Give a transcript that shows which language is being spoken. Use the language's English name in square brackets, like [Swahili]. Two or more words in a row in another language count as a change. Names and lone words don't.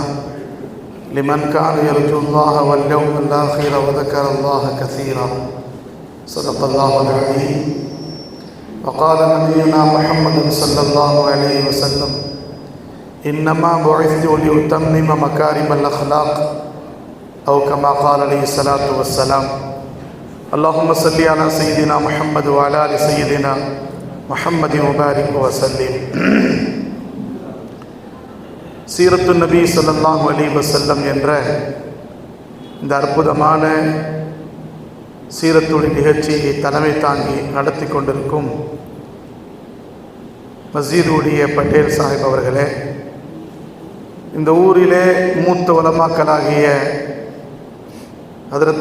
[Arabic] لمن كان يرجو الله واليوم الآخر وذكر الله كثيرا صدق الله العظيم وقال نبينا محمد صلى الله عليه وسلم إنما بعثت لأتمم مكارم الأخلاق أو كما قال عليه الصلاة والسلام اللهم صل على سيدنا محمد وعلى آل سيدنا محمد وبارك وسلم. [Tamil] சீரத்து நபி [Arabic] صلى الله عليه وسلم [Tamil] என்ற இந்த அற்புதமான சீரத்துடைய நிகழ்ச்சியை தலைமை தாங்கி நடத்தி கொண்டிருக்கும் மஸ்ஜிதுடைய பட்டேல் சாஹிப் அவர்களே, இந்த ஊரிலே மூத்த உலமாக்களாகிய ஹஜரத்